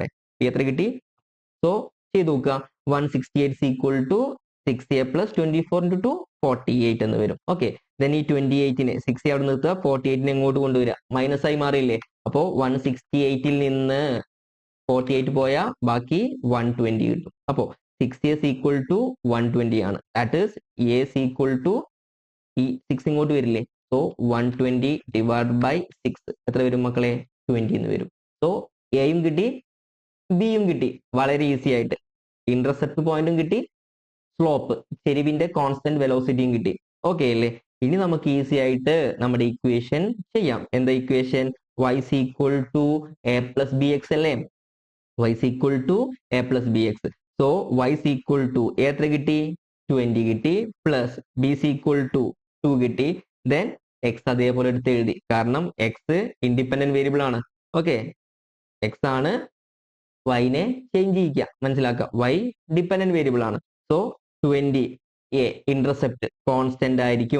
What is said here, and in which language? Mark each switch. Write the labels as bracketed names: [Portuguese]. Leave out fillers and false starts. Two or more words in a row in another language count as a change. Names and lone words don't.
[Malayalam] b എത്ര കിട്ടി? സോ ചെയ്ത് നോക്കുക. 168 = 6a + 24 ഇൻറ്റു 2 48 എന്ന് വരും. [English] okay, then [Malayalam] ഈ 28നെ 6a അവിടെ നിർത്തുക, 48നെ എങ്ങോട്ട് കൊണ്ടുവരിക? മൈനസ് ആയി മാറിയില്ലേ? അപ്പോ 168ൽ നിന്ന് 48 പോയാൽ ബാക്കി 120 കിട്ടും. അപ്പോ 6a = 120 ആണ്. [English] that is a [Malayalam] = ഈ 6 ഇങ്ങോട്ട് വരില്ലേ? [English] so 120 divide by 6 [Malayalam] എത്ര വരും മക്കളെ? 20 എന്ന് വരും. സോ എയും കിട്ടി, ബിയും കിട്ടി, വളരെ ഈസി ആയിട്ട്. ഇന്റർസെപ്റ്റ് പോയിന്റും കിട്ടി, സ്ലോപ്പ് ചെരിവിന്റെ [English] constant velocity [Malayalam] കിട്ടി. ഓക്കെ അല്ലേ? ഇനി നമുക്ക് ഈസി ആയിട്ട് നമ്മുടെ ഇക്വേഷൻ ചെയ്യാം. എന്താ ഇക്വേഷൻ? y = a + bx അല്ലേ? y = a + bx. സോ y = a എത്ര കിട്ടി? 20 കിട്ടി, പ്ലസ് b = 2 കിട്ടി. ദെൻ x അതേപോലെ എടുത്ത് എഴുതി, കാരണം x [English] independent variable [Malayalam] ആണ്. ഓക്കെ, x ആണ് y-നെ ചേഞ്ച് ചെയ്യിക്കുക, മനസ്സിലാക്കുക. y [English] dependent variable [Malayalam] ആണ്. സോ 20 a [English] intercept constant [Malayalam] ആയിരിക്കും.